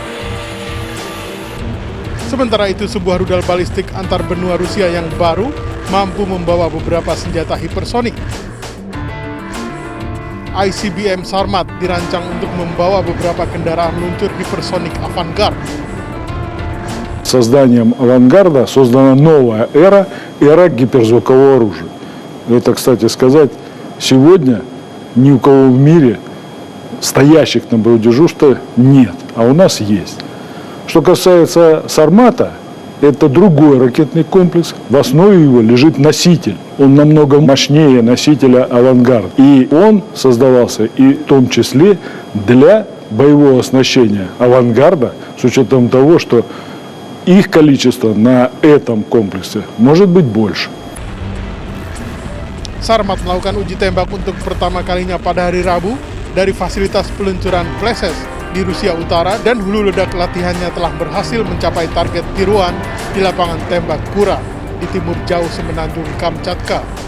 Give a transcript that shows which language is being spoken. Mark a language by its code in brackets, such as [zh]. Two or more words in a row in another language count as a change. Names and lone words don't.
[id] Sementara itu, sebuah rudal balistik antar benua Rusia yang baru mampu membawa beberapa senjata hipersonik. ICBM Sarmat dirancang untuk membawa beberapa kendaraan luncur hipersonik Avangard. [ru] созданием авангарда создана новая эра гиперзвукового оружия. Это, кстати сказать, сегодня ни у кого в мире стоящих на боевом дежурстве нет, а у нас есть. Что касается «Сармата», это другой ракетный комплекс, в основе его лежит носитель. Он намного мощнее носителя «Авангард». И он создавался и в том числе для боевого оснащения «Авангарда», с учетом того, что их количество на этом комплексе может быть больше. [id] Sarmat melakukan uji tembak untuk pertama kalinya pada hari Rabu dari fasilitas peluncuran Pleses di Rusia Utara, dan hulu ledak latihannya telah berhasil mencapai target tiruan di lapangan tembak Kura di timur jauh semenanjung Kamchatka.